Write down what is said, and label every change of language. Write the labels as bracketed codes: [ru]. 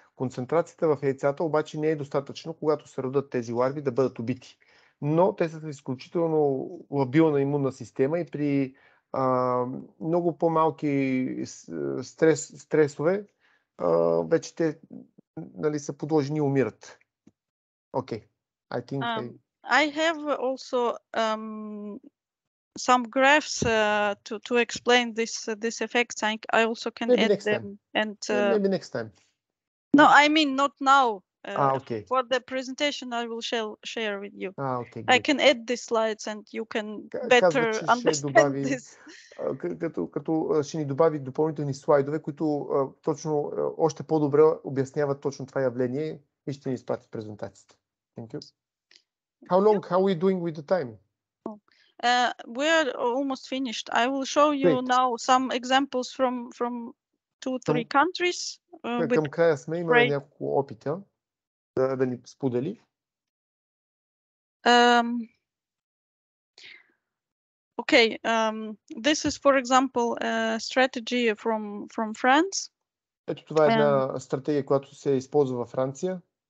[bg] Концентрацията в яйцата обаче не е достатъчно, когато се родят тези ларви, да бъдат убити. Но те са изключително лабилна имунна система и при много по-малки стресове вече те, нали, са подложени и умират. Окей. [en] I have also some graphs to explain this effect. I also can add them. And maybe next time. No, I mean not now. Okay. For the presentation, I will share with you. Okay, I can add the slides and you can better understand this. [bg] Като ще ни добави допълнителни слайдове, които точно още по-добре обясняват точно това явление, и ще ни изпрати презентацията. [en] Thank you. How are we doing with the time? We're almost finished. I will show you now some examples from 2-3 countries. [bg] Към края сме, има няколко опита да ни сподели. [en] Okay, this is, for example, a strategy from France. [bg] Ето това е една стратегия, която се използва във Франция.